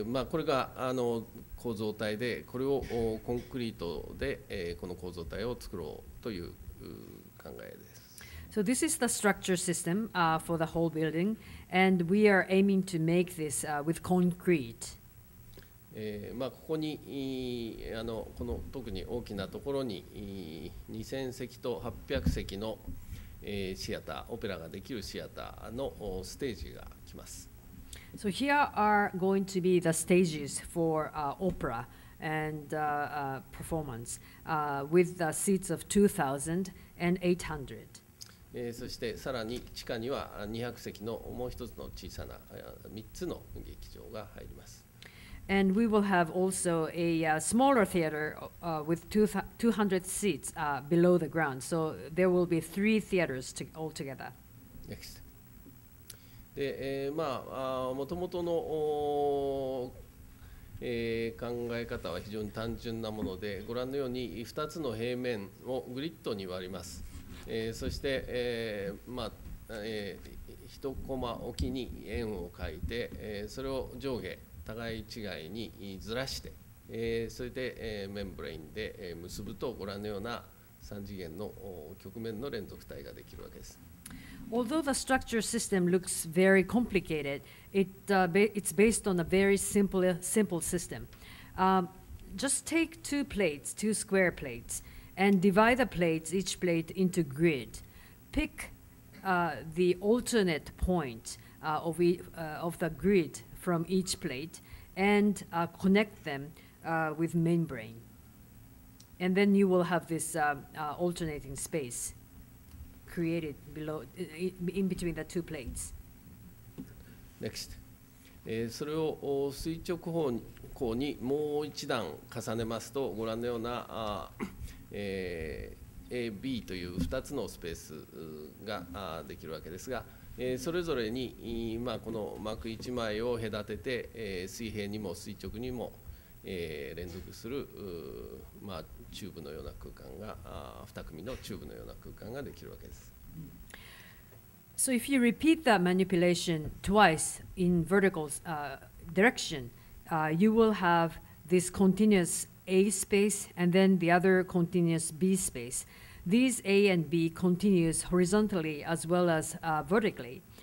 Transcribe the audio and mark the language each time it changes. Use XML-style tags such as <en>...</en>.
<ja>これが構造体で、これをコンクリートで、この構造体を作ろうという考えです。</ja> <en>So this is the structure system for the whole building, and we are aiming to make this with concrete.</en> <ja>ここにこの特に大きなところに2000席と800席のシアター、オペラができるシアターのステージが来ます。</ja> <en>So here are going to be the stages for opera and performance with the seats of 2,000 and 800.</en> <ja>そしてさらに地下には200席のもう一つの小さな3つの劇場が入ります。</ja> <en>And we will have also a smaller theater with 200 seats below the ground. So there will be 3 theaters altogether. Next.</en> <ja>で、もともとの考え方は非常に単純なもので、ご覧のように2つの平面をグリッドに割ります。そして、1コマおきに円を描いて、それを上下互い違いにずらして、それで、メンブレインで結ぶと、ご覧のような3次元の曲面の連続体ができるわけです。</ja> <en>Although the structure system looks very complicated, it's based on a very simple system. Just take 2 plates, 2 square plates, and divide the plates, each plate, into grid. Pick the alternate point of the grid from each plate and connect them with membrane. And then you will have this alternating space created below, in between the 2 plates. Next.</en> <ja>それを垂直方向にもう一段重ねますと、ご覧のようなA、B という2つのスペースができるわけですが、それぞれに、この膜1枚を隔てて、水平にも垂直にも連続する、チューブのような空間が、2組のチューブのような空間ができるわけです。</ja> <en>So if you repeat that manipulation twice in vertical direction, you will have this continuous A space and then the other continuous B space. These A and B continues horizontally as well as vertically.</en>